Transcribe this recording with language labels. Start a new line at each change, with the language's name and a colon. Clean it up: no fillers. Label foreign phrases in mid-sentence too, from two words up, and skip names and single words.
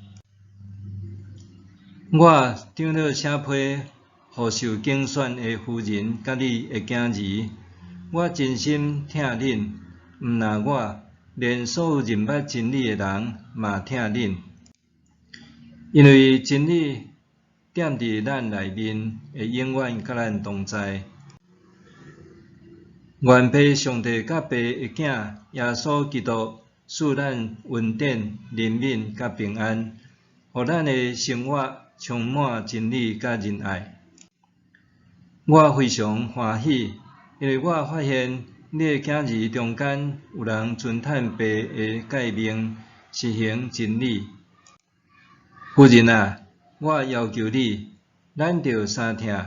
Min Nan Chinese: 我长老写批，互受拣选的夫人甲你的囝儿，我真心疼恁，毋但我，连所有认捌真理的人嘛疼恁，因为真理踮伫咱内面，会永远甲咱同在。愿父上帝甲父的囝耶稣基督赐咱恩典、怜悯甲平安，互咱的生活充满真理甲仁爱。我非常欢喜，因为我发现你的囝儿中间有人尊叹父的诫命，实行真理。夫人啊，我要求你，咱着相听。